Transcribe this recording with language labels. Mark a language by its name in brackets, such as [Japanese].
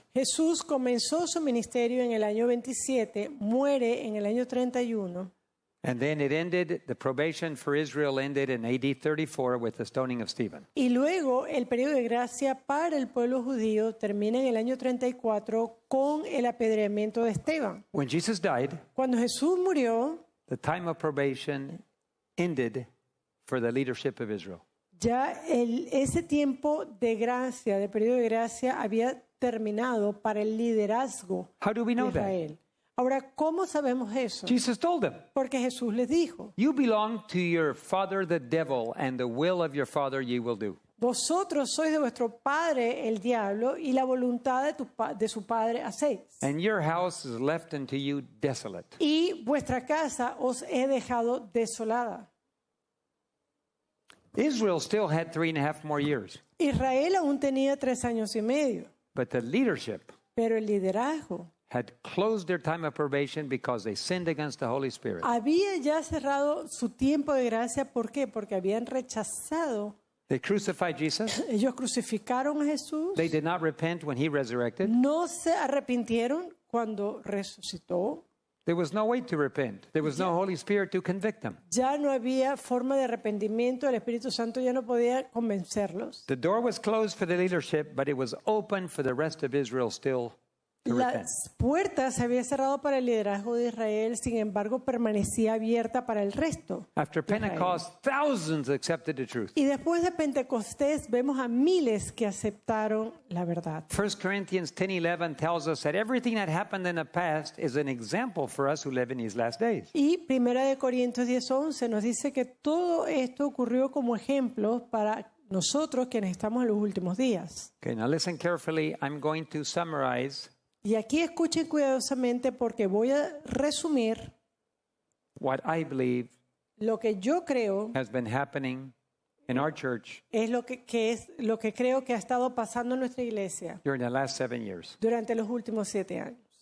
[Spanish] Jesús comenzó su ministerio en el año 27, muere en el año 31. [English] And then it ended, the probation for Israel ended in AD 34 with the stoning of Stephen. [Spanish] Y luego el periodo de gracia para el pueblo judío termina en el año 34 con el apedreamiento de Esteban. [English] When Jesus died, [Spanish] Cuando Jesús murió, [English] the time of probation ended for the leadership of Israel. [Spanish] ya ese tiempo de gracia, de periodo de gracia, había terminado para el liderazgo [English] How do we [Spanish] de [English] know that? [Spanish] Israel. Ahora, ¿cómo sabemos eso? [English] Jesus told them, [Spanish] Porque Jesús les dijo, [English] you belong to your father the devil, and the will of your father ye will do. [Spanish] vosotros sois de vuestro padre el diablo y la voluntad de su padre hacéis. [English] And your house is left unto you desolate. [Spanish] Y vuestra casa os he dejado desolada. [English] Israel still had 3.5 more years, [Spanish] Israel aún tenía 3 años y medio, [English] but the leadership [Spanish] pero el liderazgo [English] had closed their time of probation because they sinned against the Holy Spirit. [Spanish] había ya cerrado su tiempo de gracia. ¿Por qué? Porque habían rechazado. [English] They crucified Jesus. [Spanish] Ellos crucificaron a Jesús, [English] They did not repent when he resurrected. [Spanish] no se arrepintieron cuando resucitó. [English] There was no way to repent. There was no Holy Spirit to convict them. [Spanish] Ya no había forma de arrepentimiento, el Espíritu Santo ya no podía convencerlos. [English] The door was closed for the leadership, but it was open for the rest of Israel still to repent. [Spanish] Las puertas se había cerrado para el liderazgo de Israel, sin embargo permanecía abierta para el resto. [English] After Pentecost, thousands accepted the truth. [Spanish] Y después de Pentecostés vemos a miles que aceptaron la verdad. [English] 1 Corinthians 10:11 tells us that everything that happened in the past is an example for us who live in these last days. [Spanish] Y Primera de Corintios 10:11 nos dice que todo esto ocurrió como ejemplo para nosotros quienes estamos en los últimos días. [English] Okay, now listen carefully. I'm going to summarize [Spanish] Y aquí escuchen cuidadosamente porque voy a resumir [English] what I believe [Spanish] lo que yo creo [English] has been happening in our church [Spanish] es lo que creo que ha estado pasando en nuestra iglesia [English] during the last 7 years. [Spanish] durante los últimos 7 años.